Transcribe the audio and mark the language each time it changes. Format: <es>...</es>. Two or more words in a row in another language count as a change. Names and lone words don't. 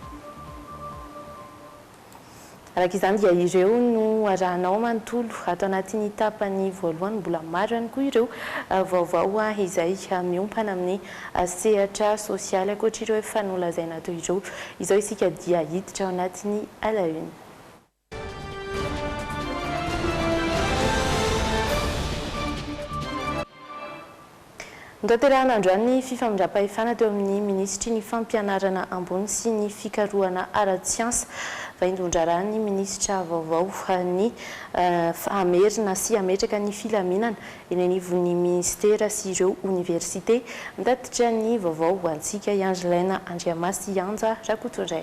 <mg>Araka izany dia ireo no arahanao manontolo atao anatin'ny tapany voalohany mbola maro ihany koa ireo vaovao izay miompana amin'ny sehatra sosialy ankoatra ireo efa nolazaina atao ireo izao isika dia hiditra ao anatin'ny</mg> <fr>à la une.</fr> <mg>Nitaterahana androany fifamindrampahefana teo amin'ny ministry ny fampianarana ambony sy ny fikarohana ara-tsiansa vaindondrarany ny ministra vaovao ny amerina sy ametraka ny filaminana eny anivon'ny ministera sy ireo université mitatitra ny vaovao ho antsika Angelaina Andriamasy Anja Rakotondray.</mg>